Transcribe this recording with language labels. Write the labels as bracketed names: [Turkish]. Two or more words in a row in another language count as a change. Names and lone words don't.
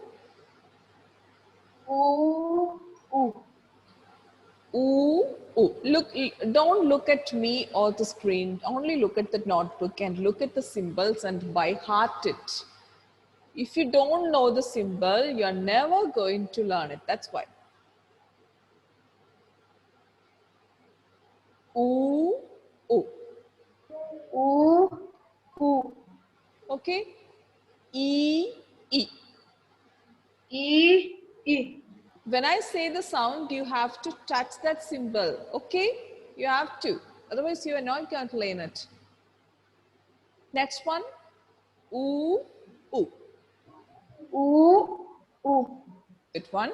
[English] U. U. ooh, ooh. Look, don't look at me or the screen. Only look at the notebook and look at the symbols and by heart it. If you don't know the symbol, you're never going to learn it. That's why. Ooh, ooh. U. U. Okay? E, E. E. E. When I say the sound, you have to touch that symbol. Okay? You have to. Otherwise, you are not going to learn it. Next one. Ooh, ooh. U. U. Good one.